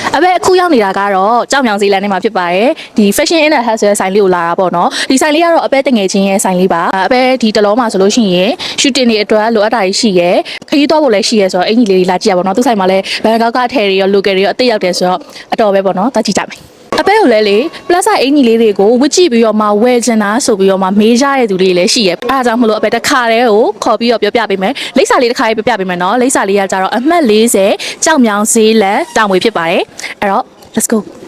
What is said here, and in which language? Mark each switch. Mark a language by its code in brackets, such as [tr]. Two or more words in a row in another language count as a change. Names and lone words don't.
[my] အဘအခုရောက်နေတာကတော့ကြောက်မြောင်စီလန်ထဲမှာဖြစ်ပါတယ်ဒီ fashion in the house ဆိုတဲ့ဆိုင်လေးကိုလာတာပေါ့နော်ဒီဆိုင်လေးကတော့အပဲတငယ်ချင်းရဲ့ဆိုင်လေးပါအပဲ ဒီတလုံးမှာဆိုလို့ရှိရင် shooting တွေအတွက်လိုအပ်တာရှိရယ်ခရီးသွားဖို့လည်းရှိရယ်ဆိုတော့အင်ကြီးလေးလာကြည့်ရပါတော့သူဆိုင်မှာလည်းဘန်ကောက်ကထဲတွေရော local တွေရောအသိရောက်တယ်ဆိုတော့အတော်ပဲပေါ့နော်သွားကြည့်ကြမယ်အပဲကိုလည်းလေ [en] plus size [my] အင်ကြီးလေးတွေကိုဝစ်ကြည့်ပြီးတော့မှဝယ်ချင်တာဆိုပြီးတော့မှမေးကြတဲ့သူတွေလည်းရှိရယ်အဲဒါကြောင့်မလို့အပဲတစ်ခါတည်းကိုခေါ်ပြီးတော့ပြောပြပေးမယ်လိပ်စာလေးတစ်ခါလေးပြောပြပေးမယ်နော်လိပ်စာလေးကကြတော့အမှတ်40ကြောက်မြောင်ဈေးလန်တောင်ဝေဖြစ်ပါတယ်အဲ့တော့ [en] let's go